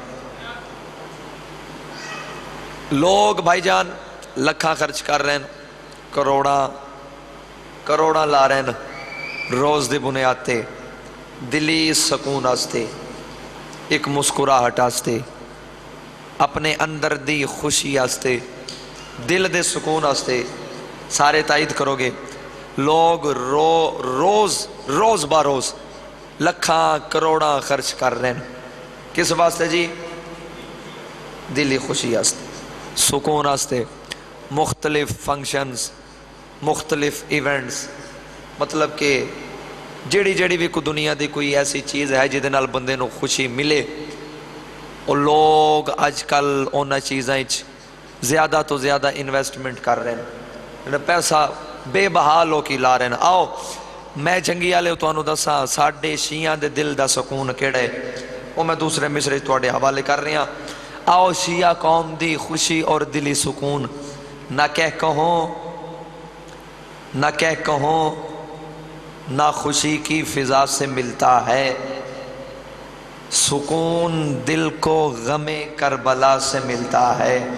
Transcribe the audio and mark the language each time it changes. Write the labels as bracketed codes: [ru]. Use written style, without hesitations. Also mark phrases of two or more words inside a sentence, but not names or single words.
[pa] لوگ بھائی جان لکھاں خرچ کر رہے ہیں، کروڑاں لا رہے ہیں روز دی بنیاد تے دلی سکون آستے، ایک مسکراہٹ آستے، اپنے اندر دی خوشی آستے، دل دے سکون آستے۔ سارے تائید کرو گے لوگ روز با روز لکھاں کروڑاں خرچ کر رہے ہیں کس واسطے جی؟ دلی خوشی واسطے، سکون واسطے، مختلف فنکشنز، مختلف ایونٹس، مطلب کہ جیڑی بھی کوئی دنیا دی کوئی ایسی چیز ہے جہدے نال بندے نو خوشی ملے، اور لوگ اج کل انہاں چیزاں وچ زیادہ تو زیادہ انویسٹمنٹ کر رہے ہیں، پیسہ بے بہا لوکی لا رہے ہیں۔ آؤ میں جنگی والے تانوں دساں ساڈے شیعہ دے دل دا سکون کیڑا ہے، وہ میں دوسرے مصرے تواڈے حوالے کر رہا۔ آؤ شیعہ قوم دی خوشی اور دلی سکون نہ کہوں [ur] نہ خوشی کی فضا سے ملتا ہے، سکون دل کو غم کربلا سے ملتا ہے۔